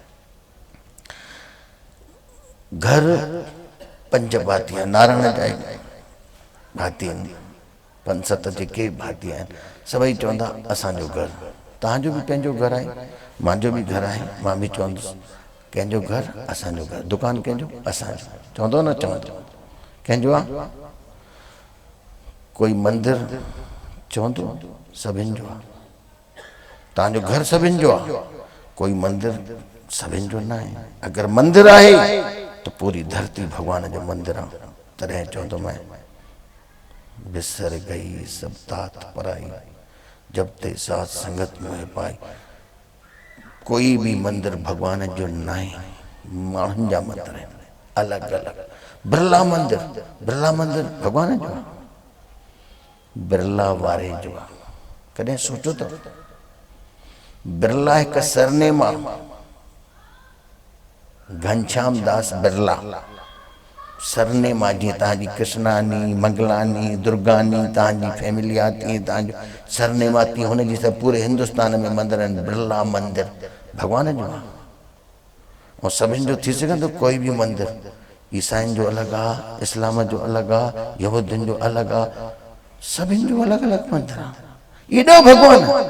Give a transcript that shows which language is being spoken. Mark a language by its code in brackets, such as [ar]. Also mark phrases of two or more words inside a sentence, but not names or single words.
[sd] घर 5 भाती आहिनि नारायण जा भाती आहिनि 5-7 जेके भाती आहिनि सभई चवंदा असांजो घर तव्हांजो बि पंहिंजो घर आहे मुंहिंजो बि घर आहे मां बि चवंदुसि कंहिंजो घर असांजो घर दुकान कंहिंजो असांजो चवंदो न चवंदो कंहिंजो आहे कोई मंदिर चवंदो सभिनि जो आहे तव्हांजो घर सभिनि जो आहे कोई मंदिर सभिनि जो न आहे अगरि मंदिर आहे त पूरी धरती भॻवान जो मंदिर आहे तॾहिं चवंदो [hi] मैं बिसर गई सब तात पराई जब ते साथ संगत में पाई [sd] कोई भी मंदिर भगवान जो न आहे माण्हुनि जा मंदिर आहिनि अलॻि अलॻि बिरला मंदिर भगवान जो आहे बिरला वारे जो आहे कॾहिं सोचो त बिरला हिकु सरनेम आहे घनश्याम दास बिरला सरनेम आहे जीअं तव्हांजी कृष्णानी मंगलानी दुर्गानी तव्हांजी फैमिली आहे तीअं तव्हांजो सरनेम आहे तीअं हुनजी सभु पूरे हिंदुस्तान में मंदिर आहिनि बिरला मंदिर भॻवान जो आहे ऐं सभिनि जो थी सघंदो कोई बि मंदिर ईसाइनि जो अलॻि आहे इस्लाम जो अलॻि आहे यहूदियुनि जो अलॻि आहे सभिनि जो अलॻि अलॻि मंदिर आहे एॾो भॻवान